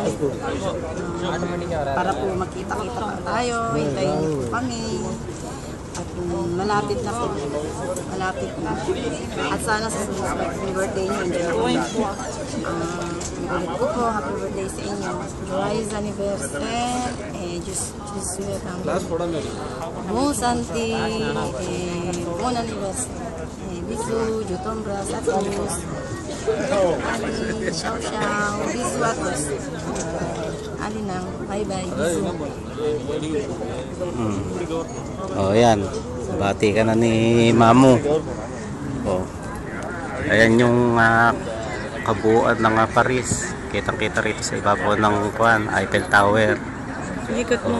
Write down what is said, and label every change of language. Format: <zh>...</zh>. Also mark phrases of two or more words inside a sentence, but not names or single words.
<tl>Para po makita-kita pa tayo. Hintayin niyo po kami. At malapit na po. Malapit na. At sana sa susunod birthday niyo, enjoy na po. Ulit po po,</tl> <en>happy birthday</en> <tl>sa inyo.</tl> <en>Joy's anniversary. Just welcome.</en> <fr>Bon santé. Bon anniversary. Bisous, je t'embrasse à tous. Ali,</fr> <it>ciao ciao.</it> <fr>Bisous à tous.</fr> <en>Ali nang, bye bye. Bisous.</en> <tl>Oh, yan. Bati ka na ni Mamu. Oh. Ayan yung kabuuan ng Paris. Kitang-kita rito sa ibabaw ng Eiffel Tower. Ikot mo.</tl>